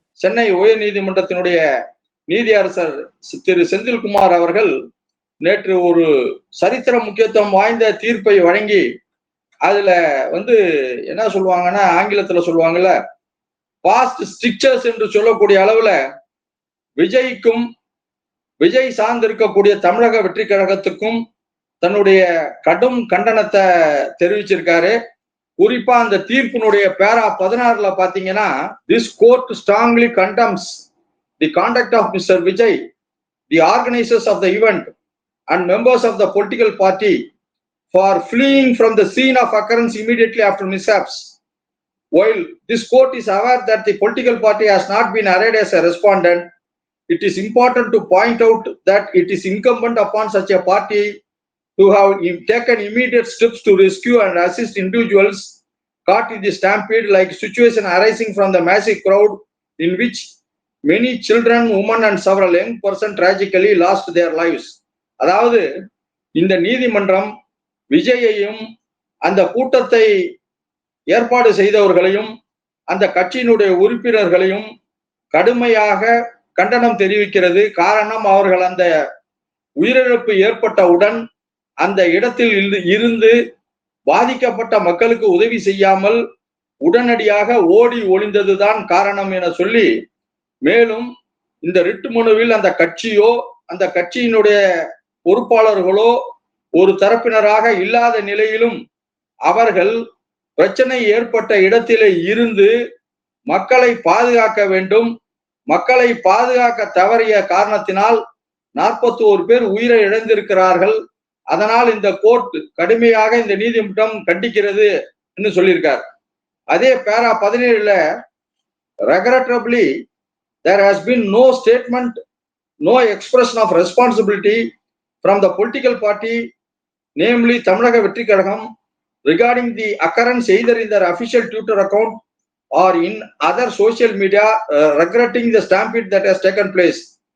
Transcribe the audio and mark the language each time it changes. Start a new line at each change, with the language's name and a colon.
Tamil: சென்னை உயர் நீதிமன்றத்தினுடைய நீதியரசர் திரு செந்தில்குமார் அவர்கள் நேற்று ஒரு சரித்திர முக்கியத்துவம் வாய்ந்த தீர்ப்பை வழங்கி, அதுல என்ன சொல்லுவாங்கன்னா, ஆங்கிலத்துல சொல்லுவாங்கல்ல, பாஸ்ட் ஸ்ட்ரிக்சர்ஸ் என்று சொல்லக்கூடிய அளவுல விஜய்க்கும் விஜய் சார்ந்திருக்கக்கூடிய தமிழக வெற்றி கழகத்துக்கும் தன்னுடைய கடும் கண்டனத்தை தெரிவிச்சிருக்காரு. குறிப்பா அந்த தீர்ப்பினுடைய பேரா 16ல பாத்தீங்கன்னா,
English: this court strongly condemns the conduct of Mr. Vijay, the organizers of the event and members of the political party for fleeing from the scene of occurrence immediately after mishaps. While this court is aware that the political party has not been arrayed as a respondent, it is important to point out that it is incumbent upon such a party to have taken immediate steps to rescue and assist individuals caught in the stampede, like situation arising from the massive crowd in which many children, women and several young persons tragically lost their lives.
Tamil: அதாவது இந்த நீதிமன்றம் விஜயையும் அந்த கூட்டத்தை ஏற்பாடு செய்தவர்களையும் அந்த கட்சியினுடைய உறுப்பினர்களையும் கடுமையாக கண்டனம் தெரிவிக்கிறது. காரணம், அவர்கள் அந்த உயிரிழப்பு ஏற்பட்டவுடன் அந்த இடத்தில் இருந்து பாதிக்கப்பட்ட மக்களுக்கு உதவி செய்யாமல் உடனடியாக ஓடி ஒளிந்ததுதான் காரணம் என சொல்லி, மேலும் இந்த ரிட் மனுவில் அந்த கட்சியோ அந்த கட்சியினுடைய பொறுப்பாளர்களோ ஒரு தரப்பினராக இல்லாத நிலையிலும் அவர்கள் பிரச்சனை ஏற்பட்ட இடத்திலே இருந்து மக்களை பாதுகாக்க வேண்டும். மக்களை பாதுகாக்க தவறிய காரணத்தினால் 41 பேர் உயிரை இழந்திருக்கிறார்கள். அதனால் இந்த கோர்ட் கடுமையாக இந்த நீதிமன்றம் கண்டிக்கிறது என்று சொல்லியிருக்கார். அதே பேரா 17ல
English: regrettably there has been no statement, no expression of responsibility from the political party, namely Tamilaka Vetri Kazhagam, regarding the occurrence either in their official Twitter account or in other social media, regretting the stampede that has taken place.